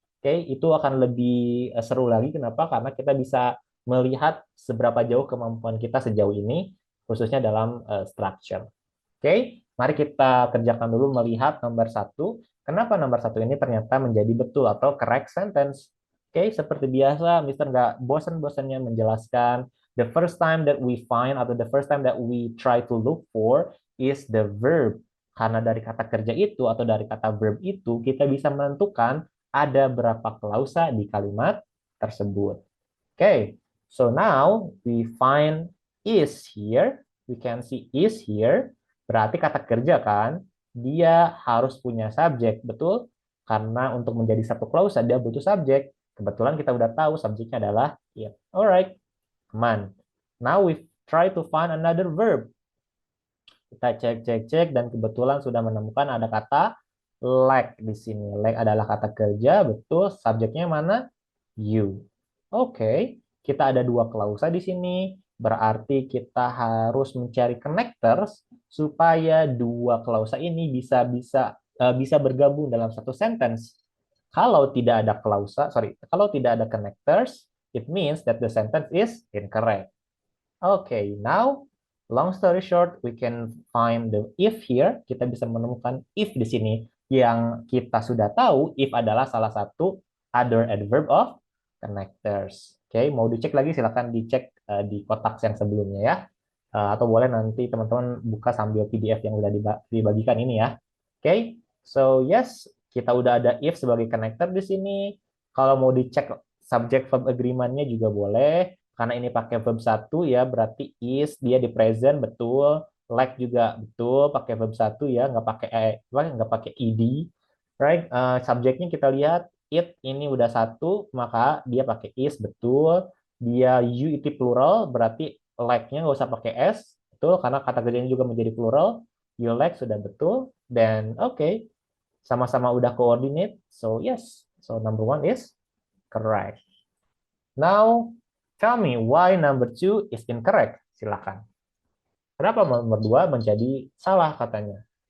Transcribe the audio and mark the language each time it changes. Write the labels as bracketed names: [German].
[Indonesian] Oke, itu akan lebih seru lagi. Kenapa? Karena kita bisa melihat seberapa jauh kemampuan kita sejauh ini, khususnya dalam structure. Oke, mari kita kerjakan dulu melihat nomor 1. Kenapa nomor 1 ini ternyata menjadi betul atau correct sentence. Oke, seperti biasa, Mister nggak bosan-bosannya menjelaskan. [English] The first time that we find [Indonesian] atau [English] the first time that we try to look for is the verb. [Indonesian] Karena dari kata kerja itu atau dari kata verb itu, kita bisa menentukan ada berapa klausa di kalimat tersebut. [English] Okay, so now we find is here. We can see is here. [Indonesian] Berarti kata kerja kan, dia harus punya subjek, betul? Karena untuk menjadi satu klausa dia butuh subjek. Kebetulan kita udah tahu subjeknya adalah it. [English] Alright, come on. Now we try to find another verb. [Indonesian] Kita cek dan kebetulan sudah menemukan ada kata Like di sini. Like adalah kata kerja, betul. Subjeknya mana? You. Oke, kita ada dua klausa di sini. Berarti kita harus mencari connectors supaya dua klausa ini bisa bergabung dalam satu sentence. Kalau tidak ada klausa, sorry, kalau tidak ada connectors, [English] it means that the sentence is incorrect. Okay, now long story short, we can find the if here. [Indonesian] Kita bisa menemukan if di sini yang kita sudah tahu if adalah salah satu other adverb of connectors. Oke, okay, mau dicek lagi silakan dicek di kotak yang sebelumnya ya. Atau boleh nanti teman-teman buka sambil PDF yang udah dibagikan ini ya. Oke, okay, so yes, kita udah ada if sebagai connector di sini. Kalau mau dicek subject verb agreement-nya juga boleh karena ini pakai verb satu ya, berarti is dia di present betul, like juga betul pakai verb satu ya, nggak pakai ed, right? Subjeknya kita lihat it ini udah satu, maka dia pakai is betul. Dia you itu plural, berarti like-nya nggak usah pakai s, betul karena kata kerjanya juga menjadi plural. [English] You like [Indonesian] sudah betul, dan oke, sama-sama udah coordinate, [English] so yes, so number one is correct. Now, tell me why number two is incorrect. [Indonesian] Silakan. Kenapa nomor dua menjadi salah katanya?